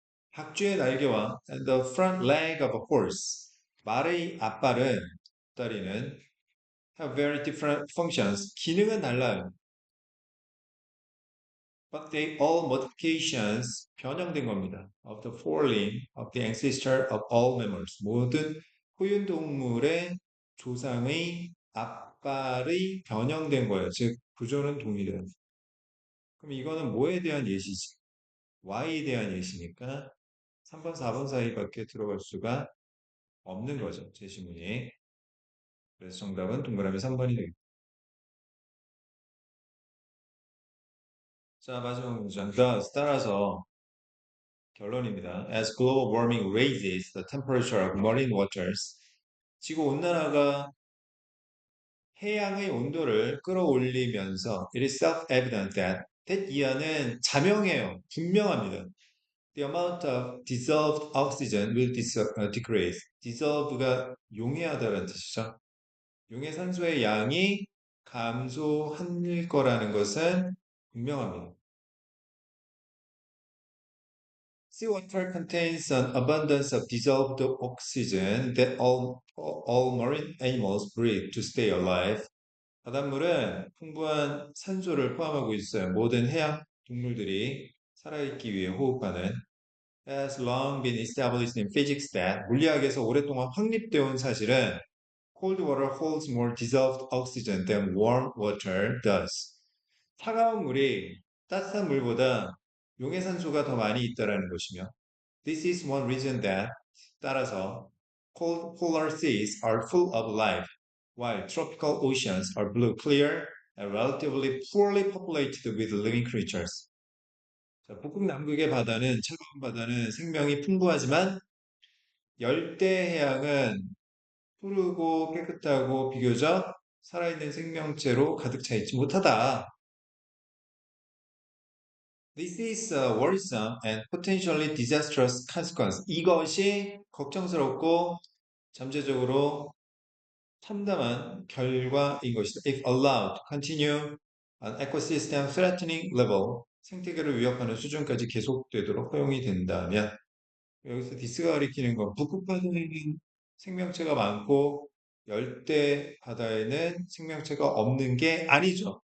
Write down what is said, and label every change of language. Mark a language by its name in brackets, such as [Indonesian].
[Korean] 학주의 날개와 [English] and the front leg of a horse. [Korean] 말의 앞발은 다리는 [English] have very different functions. [Korean] 기능은 달라요. [English] But they all modifications [Korean] 변형된 겁니다. [English] Of the forelimb of the ancestor of all mammals. [Korean] 모든 포유동물의 조상의 앞발이 변형된 거예요. 즉 구조는 동일해요. 그럼 이거는 뭐에 대한 예시지? Y에 대한 예시니까 3번, 4번 사이밖에 들어갈 수가 없는 거죠. 제시문이. 그래서 정답은 동그라미 3번이 되겠습니다. 자, 마지막 문장. [English] Thus, [Korean] 따라서 결론입니다. [English] As global warming raises the temperature of marine waters, [Korean] 지구 온난화가 해양의 온도를 끌어올리면서 [English] it is self-evident that [Korean] 이하는 자명해요. 분명합니다. [English] The amount of dissolved oxygen will decrease. [Korean] dissolve가 용해하다는 뜻이죠. 용해 산소의 양이 감소할 거라는 것은 분명합니다. [English] Seawater contains an abundance of dissolved oxygen that all marine animals breathe to stay alive. [Korean] 바닷물은 풍부한 산소를 포함하고 있어요. 모든 해양 동물들이 살아있기 위해 호흡하는 [English] has long been established in physics that [Korean] 물리학에서 오랫동안 확립되어 온 사실은 [English] cold water holds more dissolved oxygen than warm water does. [Korean] 차가운 물이 따뜻한 물보다 용해산소가 더 많이 있다는 것이며 [English] This is one reason that [Korean] 따라서 [English] cold polar seas are full of life, while tropical oceans are blue, clear, and relatively poorly populated with living creatures. [Korean] 자, 북극 남극의 바다는 차가운 바다는 생명이 풍부하지만 열대 해양은 푸르고 깨끗하고 비교적 살아있는 생명체로 가득 차 있지 못하다. [English] This is a worrisome and potentially disastrous consequence. [Korean] 이것이 걱정스럽고 잠재적으로 참담한 결과인 것이다. [English] If allowed to continue an ecosystem threatening level, [Korean] 생태계를 위협하는 수준까지 계속되도록 허용이 된다면 여기서 디스가 가리키는 건 북극 바다에는 생명체가 많고 열대 바다에는 생명체가 없는 게 아니죠.